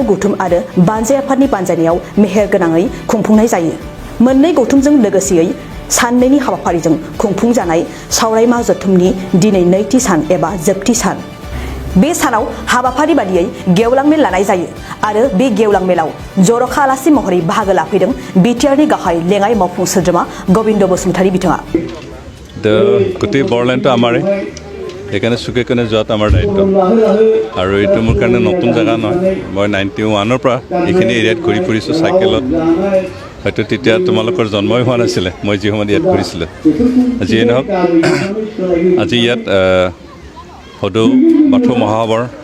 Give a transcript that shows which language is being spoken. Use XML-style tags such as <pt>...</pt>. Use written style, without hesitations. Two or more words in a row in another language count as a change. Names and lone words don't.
<brx>गौथुम आरो बानजाय आफादनि बानजायनायाव मेहेर गोनाङै खुंफुंनाय जायो मोननै गौथुमजों लोगोसेयै साननैनि हाबाफारिजों खुंफुंजानाय सावरायमा जथुमनि दिनै नैथि सान एबा जोबथि सान बे सानाव हाबाफारि बादियै गेवलां मेल लानाय जायो आरो बे गेवलां मेलाव जरखा आलासि महरै बाहागो लाफैदों बिटिआरनि गाहाय लेङाइ मावफुं सोद्रोमा गोविन्द बसुमतारी बिथाङा</brx> <as>গোটেই বৰলেণ্ডটো আমাৰে সেইকাৰণে চুকে কোণে যোৱাটো আমাৰ দায়িত্ব আৰু এইটো মোৰ কাৰণে নতুন জেগা নহয় মই 91ৰ পৰা এইখিনি এৰিয়াত ঘূৰি ফুৰিছোঁ চাইকেলত হয়তো তেতিয়া তোমালোকৰ জন্মই হোৱা নাছিলে মই যি সময়ত ইয়াত ঘূৰিছিলোঁ যিয়ে নহওক আজি ইয়াত সদৌ বাথৌ মহাসভাৰ</as>